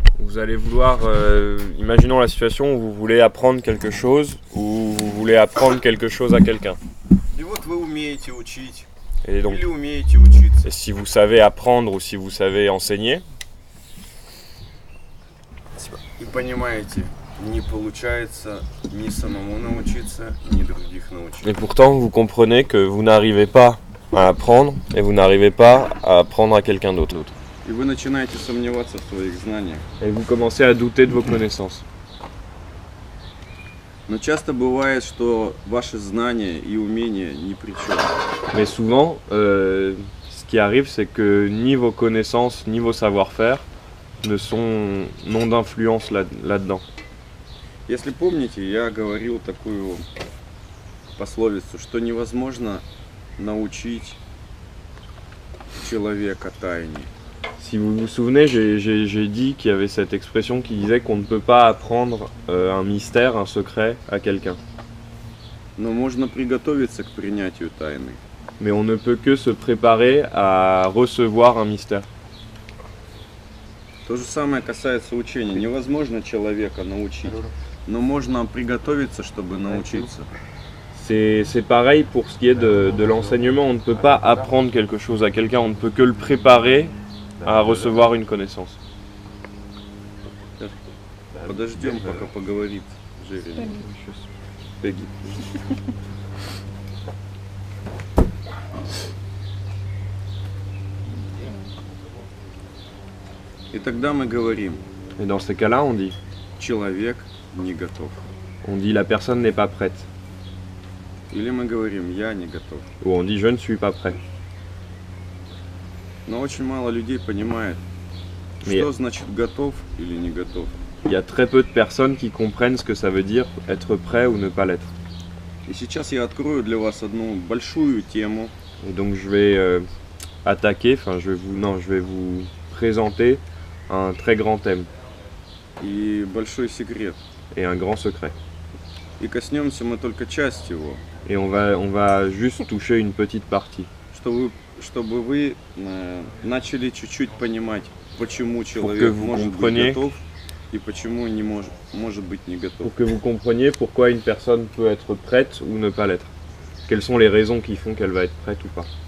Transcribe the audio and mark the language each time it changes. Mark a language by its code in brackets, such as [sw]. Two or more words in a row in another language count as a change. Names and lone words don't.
[fr] Vous allez vouloir, imaginons la situation où vous voulez apprendre quelque chose ou vous voulez apprendre quelque chose à quelqu'un. [ru] И вот вы умеете учить [fr] Et donc, [ru] или умеете учиться. [fr] et si vous savez apprendre ou si vous savez enseigner, [ru] И понимаете, не получается ни самому научиться, ни других научить. [fr] et pourtant vous comprenez que vous n'arrivez pas à apprendre et vous n'arrivez pas à apprendre à quelqu'un d'autre. [ru] И вы начинаете сомневаться в своих знаниях. [fr] Et vous commencez à douter de vos connaissances. [ru] Но часто бывает, что ваши знания и умения ни при чем. [fr] Mais souvent, ce qui arrive, c'est que ni vos connaissances ni vos savoir-faire n'ont d'influence là-dedans. [ru] Если помните, я говорил такую пословицу, что невозможно научить человека тайне. [fr] Si vous vous souvenez, j'ai dit qu'il y avait cette expression qui disait qu'on ne peut pas apprendre un mystère, un secret à quelqu'un. [ru] Но можно приготовиться к принятию тайны. [fr] Mais on ne peut que se préparer à recevoir un mystère. [ru] То же самое касается учения. Невозможно человека научить, но можно приготовиться, чтобы научиться. [fr] C'est pareil pour ce qui est de l'enseignement. On ne peut pas apprendre quelque chose à quelqu'un, on ne peut que le préparer à recevoir une connaissance. [ru] Подождем, пока поговорит Жереми. Peggy. И тогда мы говорим, [fr] Et dans ces cas-là, on dit [ru] человек не готов. [fr] la personne n'est pas prête. [ru] Или мы говорим, я не готов. [fr] Ou on dit je ne suis pas prêt. [ru] Но очень мало людей понимает, [fr] Mais- [ru] что значит готов или не готов. [fr] Il y a très peu de personnes qui comprennent ce que ça veut dire être prêt ou ne pas l'être. [ru] И сейчас я открою для вас одну большую тему, [fr] Et donc je vais je vais vous présenter un très grand thème [ru] и большой секрет. [fr] et un grand secret. [ru] И коснемся мы только части его, [fr] Et on va juste toucher une petite partie. [ru] чтобы вы начали чуть-чуть понимать, почему [fr] que [ru] человек [fr] vous [ru] может [fr] compreniez- [ru] быть готов и почему не может быть не готов. [fr] Pour que vous compreniez pourquoi une personne peut être prête ou ne pas l'être. Quelles sont les raisons qui font qu'elle va être prête ou pas.